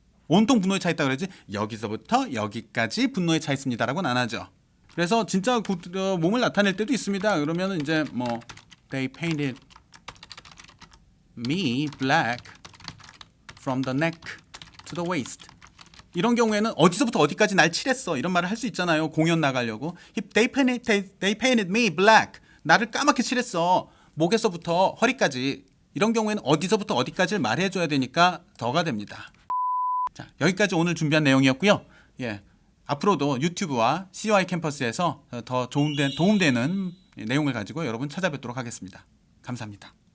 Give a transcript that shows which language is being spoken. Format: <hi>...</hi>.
<ko>온통 분노에 차 있다 그러지 여기서부터 여기까지 분노에 차 있습니다라고는 안 하죠. 그래서 진짜 몸을 나타낼 때도 있습니다. 그러면 이제 뭐</ko> <en>They painted me black from the neck to the waist.</en> <ko>이런 경우에는 어디서부터 어디까지 날 칠했어 이런 말을 할 수 있잖아요.</ko> <en>공연 나가려고 They painted me black.</en> <ko>나를 까맣게 칠했어. 목에서부터 허리까지. 이런 경우에는 어디서부터 어디까지를 말해줘야 되니까 더가 됩니다. 자, 여기까지 오늘 준비한 내용이었고요. 예, 앞으로도 유튜브와 COI 캠퍼스에서 더 도움되는 내용을 가지고 여러분 찾아뵙도록 하겠습니다. 감사합니다.</ko>